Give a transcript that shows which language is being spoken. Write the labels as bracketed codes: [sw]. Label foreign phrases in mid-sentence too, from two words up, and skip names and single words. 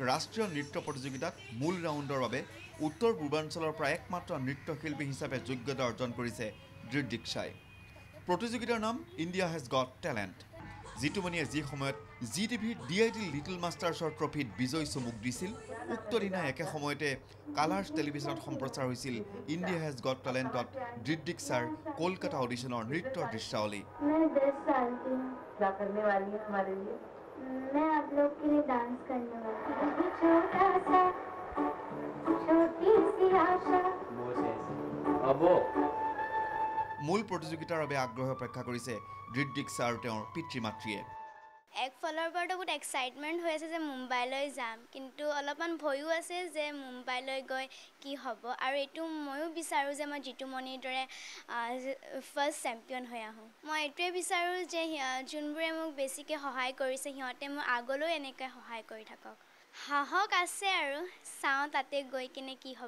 [as] ৰাষ্ট্ৰীয় নৃত্য প্ৰতিযোগিতাত মূল ৰাউণ্ডৰ বাবে উত্তৰ পূৰ্বাঞ্চলৰ পৰা একমাত্ৰ নৃত্যশিল্পী হিচাপে যোগ্যতা অৰ্জন কৰিছে দৃঢ়দীক্ষাই প্ৰতিযোগিতাৰ নাম ইণ্ডিয়া হেজ গট টেলেণ্ট জিতুমণিয়ে যি সময়ত জি টিভিৰ DID লিটল মাষ্টাৰ্ছৰ ট্ৰফিত বিজয় চমুক দিছিল উক্ত দিনা একে সময়তে কালাৰ্ছ টেলিভিছনত সম্প্ৰচাৰ হৈছিল ইণ্ডিয়া হেজ গট টেলেণ্টত দৃঢ়দীক্ষাৰ কলকাতা অডিশ্যনৰ নৃত্যৰ দৃশ্যাৱলী [hi] मैं आप लोग के लिए डांस करने वाली हूँ छोटा सा छोटी सी आशा [as] মূল প্ৰতিযোগিতাৰ বাবে আগ্ৰহ অপেক্ষা কৰিছে দৃঢ়দীক্ষা আৰু তেওঁৰ পিতৃ মাতৃয়ে এক ফলৰ পৰাটো বহুত এক্সাইটমেণ্ট হৈ আছে যে মুম্বাইলৈ যাম কিন্তু অলপমান ভয়ো আছে যে মুম্বাইলৈ গৈ কি হ'ব আৰু এইটো ময়ো বিচাৰোঁ যে মই জিতুমণিৰ দৰে [en] first champion [as] হৈ আহোঁ মই এইটোৱে বিচাৰোঁ যে যোনবোৰে মোক বেছিকৈ সহায় কৰিছে সিহঁতে মোক আগলৈও এনেকৈ সহায় কৰি থাকক সাহস আছে আৰু চাওঁ তাতে গৈ কিনে কি হ'ব